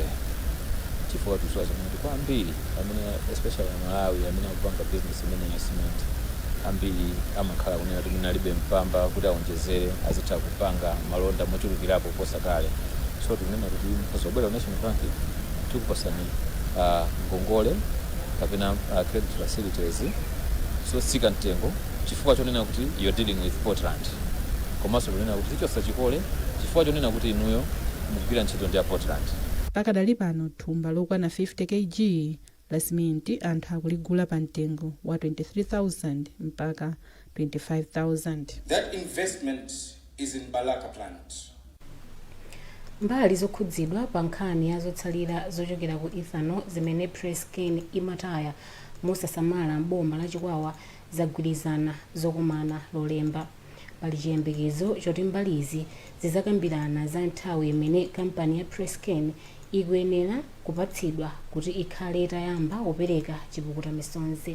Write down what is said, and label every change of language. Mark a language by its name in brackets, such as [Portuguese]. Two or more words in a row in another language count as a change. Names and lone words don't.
[Nyanja] Chifukwa tusowa chimene kwa ambiri amene especially Malawi amene akupanga business imene ya cement ambiri amakhala kunena kuti munalibe mpamba kuti aonjezere azitha kupanga malonda mochulukirapo posa kale. So tikunena kuti pozobwera National Bank tikupasani ngongole kapena [English] credit facilities [Nyanja] zotsika mtengo chifukwa chonena kuti [English] you're dealing with Portland. [Nyanja] Komanso kunena kuti tichosa chikole chifukwa chonena kuti inuyo mugwira ntchito ndi ya Portland. pakadali pano thumba lokwana 50 kg la simenti anthu akuligula pa mtengo wa 23,000 mpaka 25,000. [English] That investment is in Balaka plant. [Nyanja] Mbali zokhudzidwa pa nkhani ya zotsalira zochokera ku ethanol zimene Prescan imataya mosasamala mboma la Chikwawa zagwirizana zokumana lolemba. Pali chiyembekezo choti mbalizi zizakambirana za nthawi imene kampani ya Prescan ikuyenera kupatsidwa kuti ikhale itayamba kupereka chipukuta misonzi.